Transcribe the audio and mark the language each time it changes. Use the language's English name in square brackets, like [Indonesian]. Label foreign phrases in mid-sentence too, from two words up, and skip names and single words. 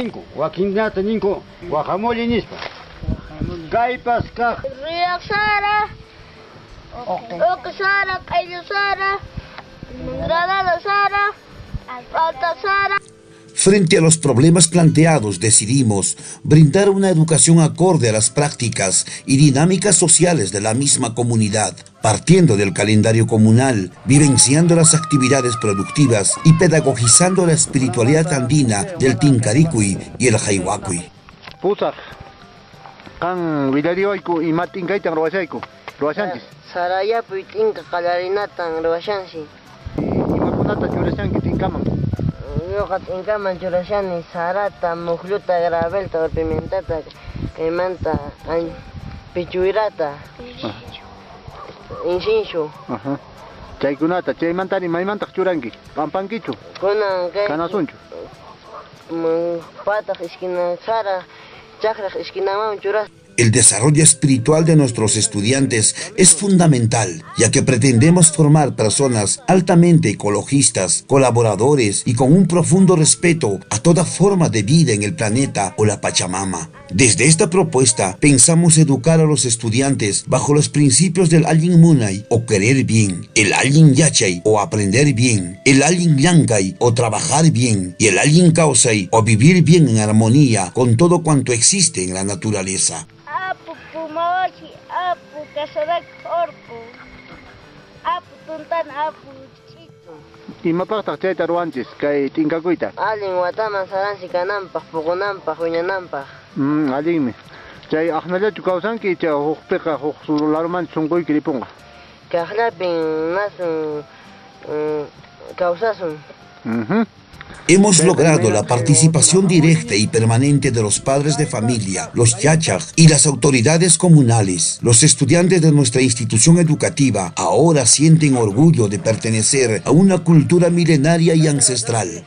[Spanish] Frente a los problemas planteados, decidimos brindar una educación acorde a las prácticas y dinámicas sociales de la misma comunidad, partiendo del calendario comunal, vivenciando las actividades productivas y pedagogizando la espiritualidad andina del Tincaricui y el Jaihuacui. [Quechua] Yo incaman churashani sarata mujluta gravelta pimentata caimanta pichuirata inshinchu chaykunata chaymantani maymanta churanki pampankichu kunan kanasunchu pataq esquina sara chaqraq esquinaman churas. [Spanish] El desarrollo espiritual de nuestros estudiantes es fundamental, ya que pretendemos formar personas altamente ecologistas, colaboradores y con un profundo respeto a toda forma de vida en el planeta o la Pachamama. Desde esta propuesta, pensamos educar a los estudiantes bajo los principios del [Quechua] Allin Munay [Spanish] o querer bien, el [Quechua] Allin Yachay [Spanish] o aprender bien, el [Quechua] Allin Llankay [Spanish] o trabajar bien y el [Quechua] Allin Causay [Spanish] o vivir bien en armonía con todo cuanto existe en la naturaleza. [Quechua] Apu pumawachi, apu kasadak orpo, apu tuntan apu chito. Imapaqtaq chayta ruwanchis kay tinkakuyta? Allin wataman saransi kananpaq, puqunanpaq, wiñananpaq. Allinmi. Chay aqnallachu kawsanki chay huqpiqa huq sularumanchis sunquyki ripunqa? Kaqllapin nasun kawsasun. [Spanish] Hemos logrado la participación directa y permanente de los padres de familia, los yachaj y las autoridades comunales. Los estudiantes de nuestra institución educativa ahora sienten orgullo de pertenecer a una cultura milenaria y ancestral.